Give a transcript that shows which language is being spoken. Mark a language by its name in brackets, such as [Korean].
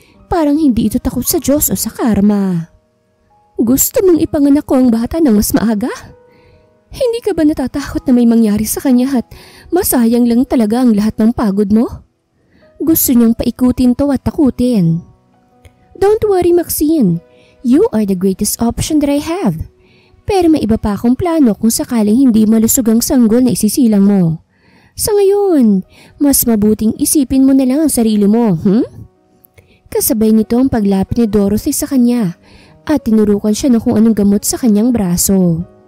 [Filipino] Parang hindi ito takot sa Diyos o sa karma. Gusto mong ipanganak ko ang bata ng mas maaga? Hindi ka ba natatakot na may mangyari sa kanya at masayang lang talaga ang lahat ng pagod mo? Gusto niyang paikutin to at takutin. [English] Don't worry, Maxine. You are the greatest option that I have. [Filipino] Pero may iba pa akong plano kung sakaling hindi malusog ang sanggol na isisilang mo. Sa ngayon, mas mabuting isipin mo na lang ang sarili mo, Kasabay nito ang paglapit ni Dorothy sa kanya at tinurukan siya ng kung anong gamot sa kanyang braso.